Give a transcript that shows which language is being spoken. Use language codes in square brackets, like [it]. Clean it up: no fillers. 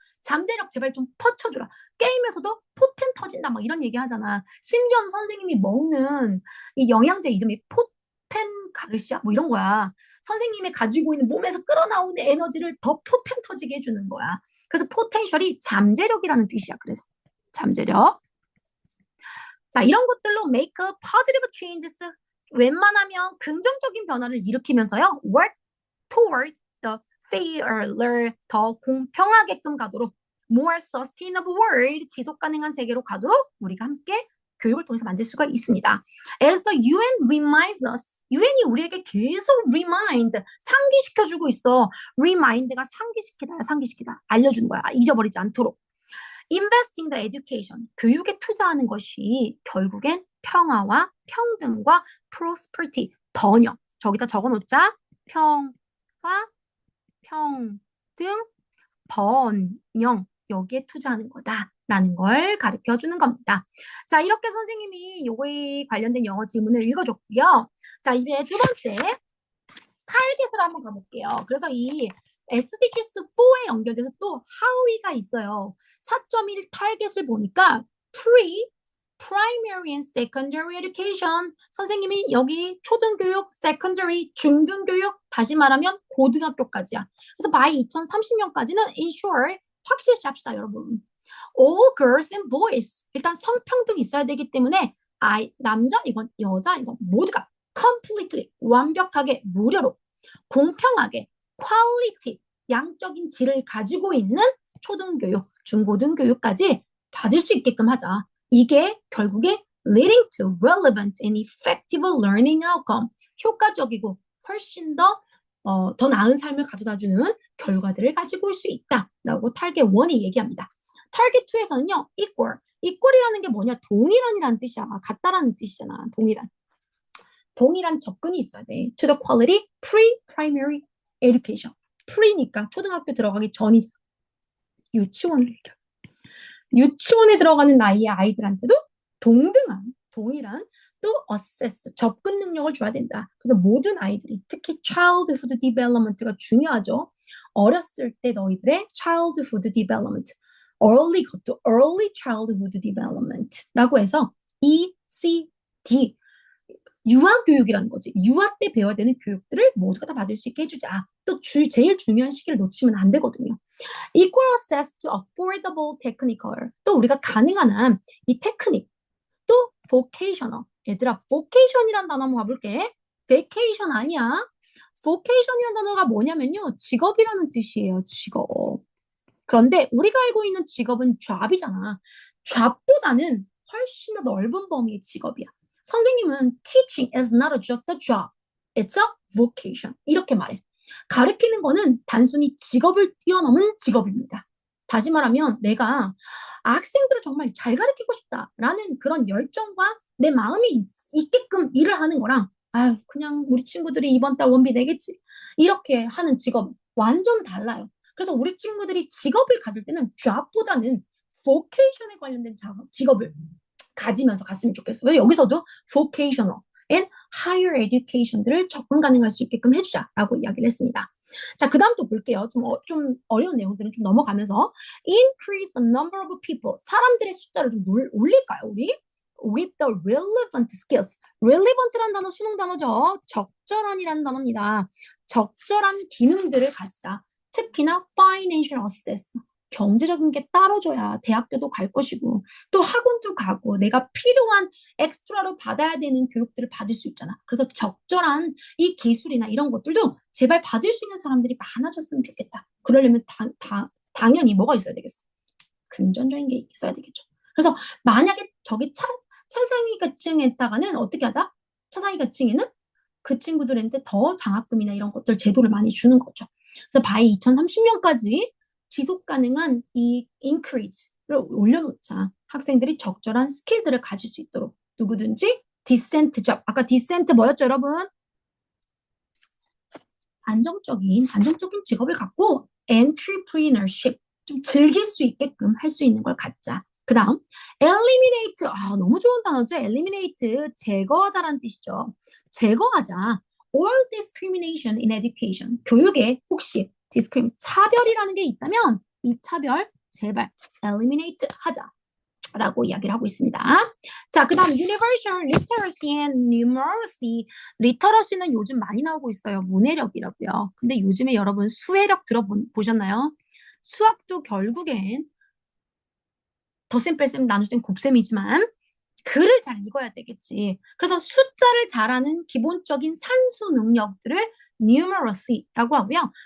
[ko] 잠재력 제발 좀 퍼쳐주라. 게임에서도 포텐 터진다 막 이런 얘기 하잖아. 심지어는 선생님이 먹는 이 영양제 이름이 가르시아 뭐 이런 거야. 선생님이 가지고 있는 몸에서 끌어나오는 에너지를 더 포텐 터지게 해주는 거야. 그래서 포텐셜이 잠재력이라는 뜻이야. 그래서 잠재력. 자, 이런 것들로 [en] make a positive changes. [ko] 웬만하면 긍정적인 변화를 일으키면서요. [en] work toward the fairer, [ko] 더 공평하게끔 가도록 [en] more sustainable world, [ko] 지속 가능한 세계로 가도록 우리가 함께 교육을 통해서 만들 수가 있습니다. [en] As the UN reminds us, [ko] UN이 우리에게 계속 [en] remind, [ko] 상기시켜주고 있어. remind가 상기시키다, 알려주는 거야. 잊어버리지 않도록. [en] Investing the education, [ko] 교육에 투자하는 것이 결국엔 평화와 평등과 prosperity, 번영. 저기다 적어놓자. 평화, 평등, 번영. 여기에 투자하는 거다라는 걸 가르쳐 주는 겁니다. 자, 이렇게 선생님이 요거에 관련된 영어 지문을 읽어줬고요. 자, 이제 두 번째 타겟으로 한번 가볼게요. 그래서 이 SDGs 4에 연결돼서 또 how이가 있어요. [en] 4.1 [ko] 타겟을 보니까 [en] primary and secondary education. [ko] 선생님이 여기 초등교육, secondary, 중등교육, 다시 말하면 고등학교까지야. 그래서 by 2030년까지는 ensure, 확실시 합시다, 여러분. [en] All girls and boys. [ko] 일단 성평등이 있어야 되기 때문에 남자, 이건 여자, 이건 모두가 completely, 완벽하게, 무료로, 공평하게, quality, 양적인 질을 가지고 있는 초등교육, 중고등교육까지 받을 수 있게끔 하자. 이게 결국에 [en] leading to relevant and effective learning outcome, [ko] 효과적이고 훨씬 더 나은 삶을 가져다주는 결과들을 가지고 올 수 있다라고 타겟 1이 얘기합니다. 타겟 2에서는요, equal이라는 게 뭐냐? 동일한이라는 뜻이야. 같다라는 뜻이잖아. 동일한 접근이 있어야 돼. [en] To the quality pre-primary education. [ko] pre니까 초등학교 들어가기 전이죠. 유치원에 들어가는 나이의 아이들한테도 동일한 또 assess, 접근 능력을 줘야 된다. 그래서 모든 아이들이 특히 childhood development가 중요하죠. 어렸을 때 너희들의 childhood development, early childhood development라고 해서 ECD, 유아교육이라는 거지. 유아 때 배워야 되는 교육들을 모두가 다 받을 수 있게 해주자. 또 제일 중요한 시기를 놓치면 안 되거든요. [en] Equal access to affordable technical. [ko] 또 우리가 가능한 한 이 테크닉, 또 vocational. 얘들아, vocation이란 단어 한번 봐볼게. vacation 아니야. vocation이란 단어가 뭐냐면요, 직업이라는 뜻이에요. 직업. 그런데 우리가 알고 있는 직업은 job이잖아. job보다는 훨씬 더 넓은 범위의 직업이야. 선생님은 [en] teaching is not just a job. It's a vocation. [ko] 이렇게 말해. 가르치는 거는 단순히 직업을 뛰어넘은 직업입니다. 다시 말하면 내가 학생들을 정말 잘 가르치고 싶다라는 그런 열정과 내 마음이 있게끔 일을 하는 거랑 그냥 우리 친구들이 이번 달 원비 내겠지 이렇게 하는 직업 완전 달라요. 그래서 우리 친구들이 직업을 가질 때는 job보다는 vocation에 관련된 직업을 가지면서 갔으면 좋겠어요. 여기서도 [en] vocational and higher education [ko] 들을 접근 가능할 수 있게끔 해주자라고 이야기를 했습니다. 자, 그 다음 또 볼게요. 좀 어려운 내용들은 좀 넘어가면서 [en] increase the number of people, [ko] 사람들의 숫자를 좀 올릴까요, 우리? [en] with the relevant skills. [ko] relevant라는 단어 수능 단어죠. 적절한이라는 단어입니다. 적절한 기능들을 가지자. 특히나 [en] financial access. [ko] 경제적인 게 따라줘야 대학교도 갈 것이고 또 학원도 가고 내가 필요한 엑스트라로 받아야 되는 교육들을 받을 수 있잖아. 그래서 적절한 이 기술이나 이런 것들도 제발 받을 수 있는 사람들이 많아졌으면 좋겠다. 그러려면 당연히 뭐가 있어야 되겠어? 금전적인 게 있어야 되겠죠. 그래서 만약에 저기 차상위계층에다가는 어떻게 하다? 차상위계층에는 그 친구들한테 더 장학금이나 이런 것들 제도를 많이 주는 거죠. 그래서 by 2030년까지 지속 가능한 이 increase를 올려놓자. 학생들이 적절한 스킬들을 가질 수 있도록 누구든지 decent job. 아까 decent 뭐였죠, 여러분? 안정적인 직업을 갖고 entrepreneurship 좀 즐길 수 있게끔 할 수 있는 걸 갖자. 그 다음 eliminate, 너무 좋은 단어죠. eliminate, 제거하다라는 뜻이죠. 제거하자. [en] all discrimination in education. [ko] 교육에 혹시 차별이라는 게 있다면 이 차별 제발 eliminate 하자 라고 이야기를 하고 있습니다. 자, 그 다음 [en] Universal Literacy and Numeracy. [ko] 리터러시는 요즘 많이 나오고 있어요. 문해력이라고요. 근데 요즘에 여러분 수해력 들어보셨나요? 수학도 결국엔 덧셈 뺄셈 나눗셈 곱셈이지만 글을 잘 읽어야 되겠지. 그래서 숫자를 잘하는 기본적인 산수 능력들을 numeracy라고 하고요.